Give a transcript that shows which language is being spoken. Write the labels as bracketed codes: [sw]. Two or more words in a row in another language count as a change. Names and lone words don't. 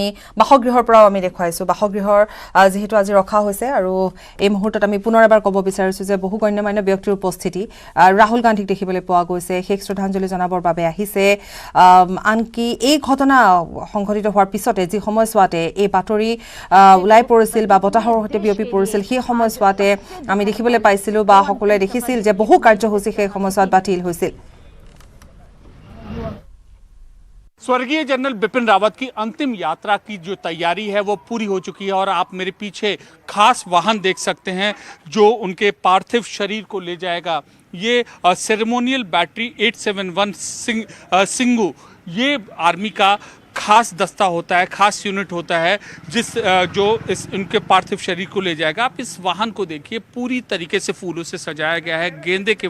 [as] বাসগৃহৰ পৰাও আমি দেখুৱাইছো বাসগৃহৰ যেহেতু আজি ৰখা হৈছে আৰু এই মুহূৰ্তত আমি পুনৰ এবাৰ ক'ব বিচাৰিছো যে বহু গণ্যমান্য ব্যক্তিৰ উপস্থিতি ৰাহুল গান্ধীক দেখিবলৈ পোৱা গৈছে শেষ শ্ৰদ্ধাঞ্জলি জনাবৰ বাবে আহিছে আনকি এই ঘটনা সংঘটিত হোৱাৰ পিছতে যি সময়ছোৱাতে এই বাতৰি ওলাই পৰিছিল বা বতাহৰ সৈতে বিয়পি পৰিছিল সেই সময়ছোৱাতে আমি দেখিবলৈ পাইছিলো বা সকলোৱে দেখিছিল যে বহু কাৰ্যসূচী সেই সময়ছোৱাত বাতিল হৈছিল [hi] स्वर्गीय जनरल बिपिन रावत की अंतिम यात्रा की जो तैयारी है वो पूरी हो चुकी है और आप मेरे पीछे खास वाहन देख सकते हैं जो उनके पार्थिव शरीर को ले जाएगा ये [en] ceremonial battery [hi] 871 सिंगू ये आर्मी का खास दस्ता होता है खास यूनिट होता है जो उनके पार्थिव शरीर को ले जाएगा आप इस वाहन को देखिए पूरी तरीके से फूलों से सजाया गया है गेंदे के